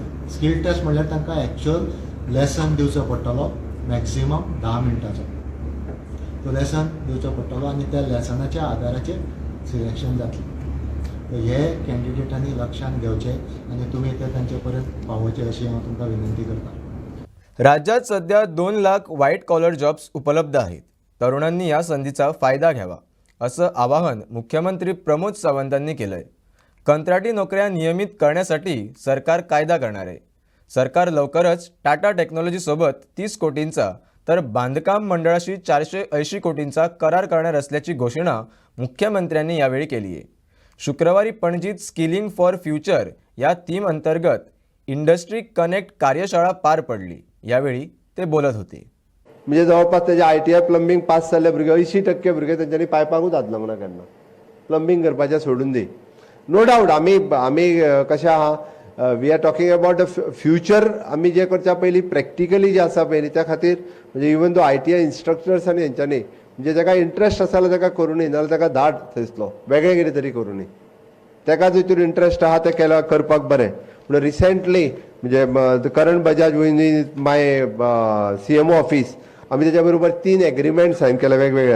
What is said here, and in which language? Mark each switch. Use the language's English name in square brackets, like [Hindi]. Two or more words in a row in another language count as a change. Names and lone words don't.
[English] skill test [Konkani] म्हणल्यार तांकां [English] actual lesson [Konkani] दिवचो पडटलो, मॅक्सिमम 10 मिनटाचो तो लेसन दिवचो पडटलो आनी त्या लेसनाच्या आदाराचेर सिलेक्शन जातलें. हे कॅन्डिडेटांनी लक्षांत घेवचें आनी तुमी ते तांचे पर्यंत पावोवचे अशी हांव तुमकां विनंती करतां. [Marathi] राज्यात सध्या 2 लाख [English] white collar jobs [Marathi] उपलब्ध आहेत. तरुणांनी या संधीचा फायदा घ्यावा असं आवाहन मुख्यमंत्री प्रमोद सावंतांनी केलंय. कंत्राटी नोकऱ्या नियमित करण्यासाठी सरकार कायदा करणार आहे. सरकार लवकरच टाटा टेक्नॉलॉजीसोबत 30 कोटींचा तर बांधकाम मंडळाशी 480 कोटींचा करार करणार असल्याची घोषणा मुख्यमंत्र्यांनी यावेळी केली आहे. शुक्रवारी पणजीत स्किलिंग फॉर फ्युचर या थीम अंतर्गत इंडस्ट्री कनेक्ट कार्यशाळा पार पडली. यावेळी ते बोलत होते. [Konkani] म्हणजे जवळपास त्याचे ITI प्लंबिंग पास जाल्ले भुरगे 80% भुरगे तेंच्यांनी पायपांकूच हात लावना केन्ना. प्लंबिंग करपाचें सोडून दी. [English] no doubt [Konkani] आमी कशें आहा, [English] We are talking about the future. [Konkani] आमी जे करच्या पयलीं प्रॅक्टिकली जे आसा पयलीं त्या खातीर म्हणजे [English] even though ITI instructors [Konkani] आनी हेंच्यांनी म्हणजे जाका इंट्रस्ट आसा जाल्यार ताका करूं न्ही, नाजाल्यार ताका धाड थंयसलो वेगळें कितें तरी करूं न्ही. ताका जितून इंट्रस्ट आहा तें केल्यार करपाक बरें. म्हणून रिसेंटली म्हणजे करण बजाज [English] in my CMO office [Konkani] आमी त्याच्या बरोबर 3 [English] agreement sign [Konkani] केले वेगवेगळे.